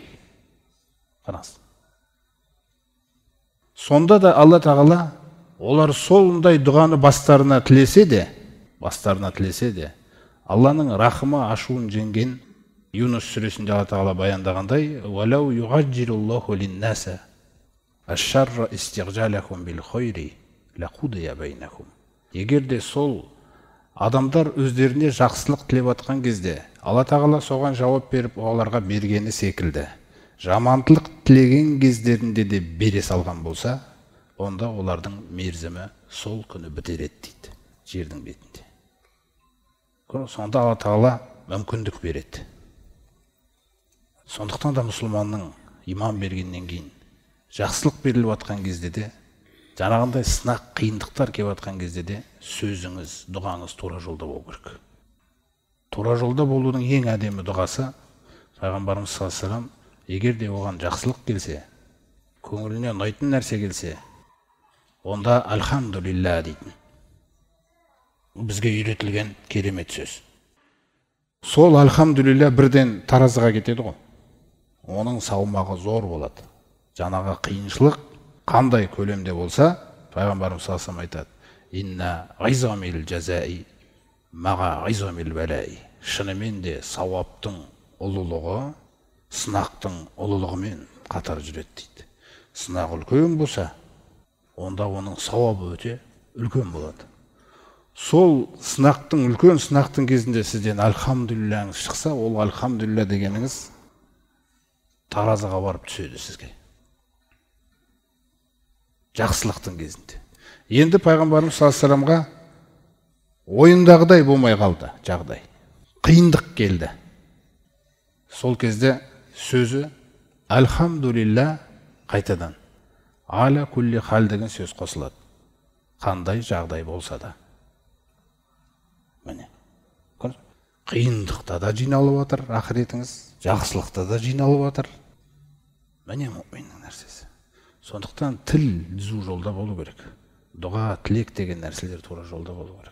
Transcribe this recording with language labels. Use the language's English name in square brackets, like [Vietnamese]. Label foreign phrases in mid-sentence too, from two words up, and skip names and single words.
[Kazakh] Қараңыз. Сонда да Алла Тағала олар сондай дұғаны бастарына тілесе де, Алланың рахымы ашуын жеңген Юнус сүресінде Алла Тағала баяндағандай, [Arabic] وَلَوْ يُغَجِّلُ اللَّهُ لِلنَّاسَ الشَّرَّ اسْتِعْجَالَهُمْ بِالْخَيْرِ لقضي بينهم. [Kazakh] Егер де сол адамдар өздеріне жақсылық тілеп атқан кезде, Алла тағала соған жауап беріп, оларға бергені секілді, жамандылық тілеген кездерінде де бере салған болса, онда олардың мерзімі сол күні бітер еді дейді, жердің бетінде. Сонда Алла тағала мүмкіндік береді. Сондықтан да мұсылманның иман бергеннен кейін жақсылық беріліп атқан кезде де, жаңағындай сынақ, қиындықтар келіп атқан кезде де сөзіңіз, дұғаңыз тура жолда болу керек. Тура жолда болудың ең әдемі дұғасы, Пайғамбарымыз [Arabic] صلى الله عليه وسلم, [Kazakh] егер де оған жақсылық келсе, көңіліне ұнайтын нәрсе келсе, онда альхамдулилля дейтін. Бізге үйретілген керемет сөз. Сол альхамдулилля бірден таразыға кетеді ғой. Оның салмағы зор болады. Жаңағы қиыншылық қандай көлемде болса, Пайғамбарымыз [Arabic] صلى الله عليه وسلم [Kazakh] айтады: [Arabic] إن عظم الجزاء مع عظم البلاء. [Kazakh] Шынымен де сауаптың ұлылығы сынақтың ұлылығымен қатар жүреді дейді. Сынақ үлкен болса, онда оның сауабы өте үлкен болады. Сол сынақтың, үлкен сынақтың кезінде сізден альхамдулиллахыңыз шықса, ол альхамдулилля дегеніңіз таразыға барып түседі сізге. Жақсылықтың кезінде. Енді Пайғамбарымыз [Arabic] صلى الله عليه وسلم [Kazakh] ойындағыдай болмай қалды жағдай. Қиындық келді. Сол кезде сөзі альхамдулилля қайтадан [Arabic] على كل حال [Kazakh] деген сөз қосылады. Қандай жағдай болса да. Міне. Қиындықта да жиналып отыр ақыретіңіз, жақсылықта да жиналып отыр. Міне мұминнің нәрсесі. Сондықтан тіл түзу жолда болу керек. Дұға, тілек деген нәрселер тура жолда болу керек.